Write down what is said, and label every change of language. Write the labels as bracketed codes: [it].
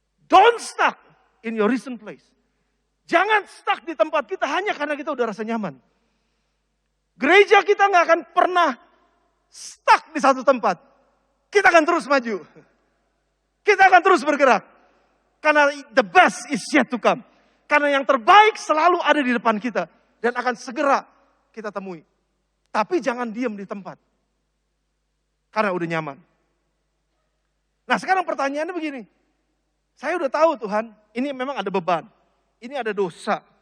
[en] Don't stuck in your recent place. [id] Jangan stuck di tempat kita hanya karena kita udah rasa nyaman. Gereja kita nggak akan pernah stuck di satu tempat. Kita akan terus maju. Kita akan terus bergerak. Karena [en] the best is yet to come. [id] Karena yang terbaik selalu ada di depan kita. Dan akan segera kita temui. Tapi jangan diam di tempat. Karena udah nyaman. Nah sekarang pertanyaannya begini. Saya udah tahu Tuhan, ini memang ada beban. Ini ada dosa.